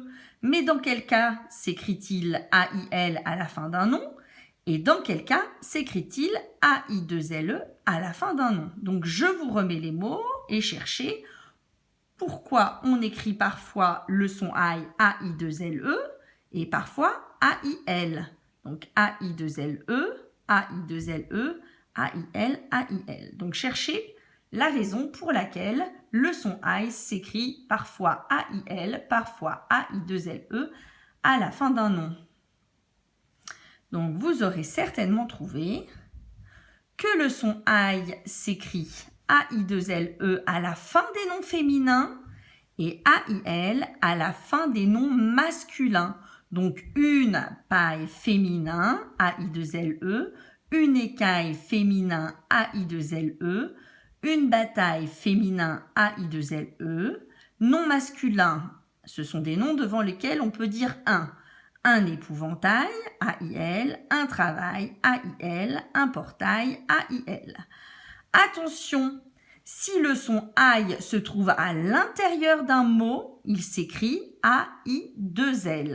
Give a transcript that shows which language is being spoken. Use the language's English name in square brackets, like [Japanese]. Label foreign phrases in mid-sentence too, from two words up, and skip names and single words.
[French] Mais dans quel cas s'écrit-il A-I-L à la fin d'un nom? Et dans quel cas s'écrit-il A-I-2-L-E à la fin d'un nom? Donc, je vous remets les mots et cherchez pourquoi on écrit parfois le son I, A-I-2-L-E et parfois A-I-L. Donc, A-I-2-L-E, A-I-2-L-E, A-I-L, A-I-L. Donc, cherchez la raison pour laquelle le son I s'écrit parfois A-I-L, parfois A-I-2-L-E à la fin d'un nom. Donc, vous aurez certainement trouvé que le son aïe s'écrit A-I-2-L-E à la fin des noms féminins et A-I-L à la fin des noms masculins. Donc, une paille féminin, A-I-2-L-E, une écaille féminin, A-I-2-L-E, une bataille féminin, A-I-2-L-E, nom masculin, ce sont des noms devant lesquels on peut dire un épouvantail, A-I-L, un travail, A-I-L, un portail, A-I-L. Attention, si le son aïe se trouve à l'intérieur d'un mot, il s'écrit A-I-2-L.